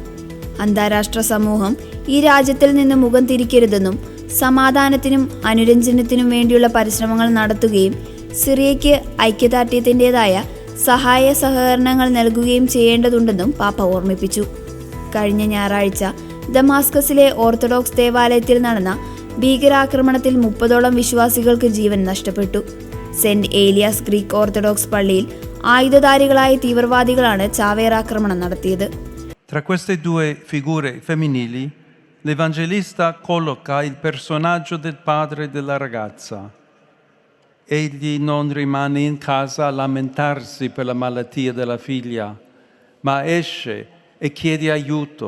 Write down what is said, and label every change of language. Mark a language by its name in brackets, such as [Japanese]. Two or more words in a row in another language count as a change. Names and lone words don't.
[Malayalam] അന്താരാഷ്ട്ര സമൂഹം ഈ രാജ്യത്തിൽ നിന്ന് മുഖം തിരിക്കരുതെന്നും സമാധാനത്തിനും അനുരഞ്ജനത്തിനും വേണ്ടിയുള്ള പരിശ്രമങ്ങൾ നടത്തുകയും സിറിയയ്ക്ക് ഐക്യദാർഢ്യത്തിൻ്റെതായ സഹായ സഹകരണങ്ങൾ നൽകുകയും ചെയ്യേണ്ടതുണ്ടെന്നും പാപ്പ ഓർമ്മിപ്പിച്ചു. കഴിഞ്ഞ ഞായറാഴ്ച ദമാസ്കസിലെ ഓർത്തഡോക്സ് ദേവാലയത്തിൽ നടന്ന ഭീകരാക്രമണത്തിൽ 30ഓളം വിശ്വാസികൾക്ക് ജീവൻ നഷ്ടപ്പെട്ടു. സെന്റ് ഏലിയാസ് ഗ്രീക്ക് ഓർത്തഡോക്സ് പള്ളിയിൽ ആയുധധാരികളായ തീവ്രവാദികളാണ് ചാവേറാക്രമണം നടത്തിയത്. [Italian] Tra queste due figure femminili, l'Evangelista colloca il personaggio del padre della ragazza. Egli non rimane in casa a lamentarsi per la malattia della figlia, ma esce e chiede aiuto.